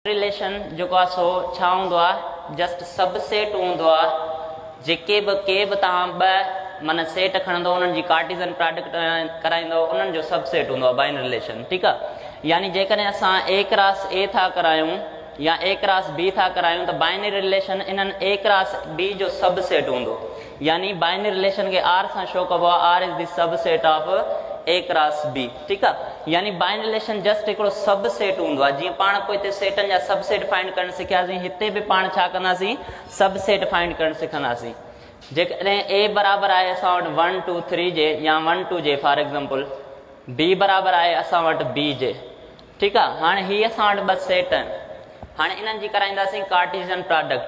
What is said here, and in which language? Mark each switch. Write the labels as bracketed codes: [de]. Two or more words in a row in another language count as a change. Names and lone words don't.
[sd] रिलेशन जो सो छा हूंदो आहे, [en] just subset [sd] हूंदो आहे। जेके बि के बि तव्हां ॿ माना सेट खणंदो उन्हनि जी [en] Cartesian product [sd] कराईंदो उन्हनि जो सबसेट हूंदो आहे [en] binary relation. [sd] ठीकु आहे, यानी जेकॾहिं असां [en] A cross A [sd] था करायूं या [en] A cross B [sd] था करायूं त [en] binary relation [sd] इन्हनि [en] A cross B [sd] जो सबसेट हूंदो, यानी [en] binary relation [sd] खे आर सां शो कबो आहे, [en] R is the subset of A cross B. [sd] ठीकु आहे, यानी [en] binary relation [sd] जस्ट हिकिड़ो सबसेट हूंदो आहे। जीअं पाण पोइ हिते सेटनि जा [en] subset find [sd] करणु सिखियासीं, हिते बि पाण छा कंदासीं, [en] subset find [sd] करणु सिखंदासीं। जेकॾहिं ए बराबरि आहे असां वटि 1 2 3 जे या 1 2 जे [en] for example, [sd] बी बराबरि आहे असां वटि बी जे। ठीकु आहे, हाणे हीअ असां वटि ॿ सेट आहिनि, हाणे इन्हनि जी कराईंदासीं [en] Cartesian product.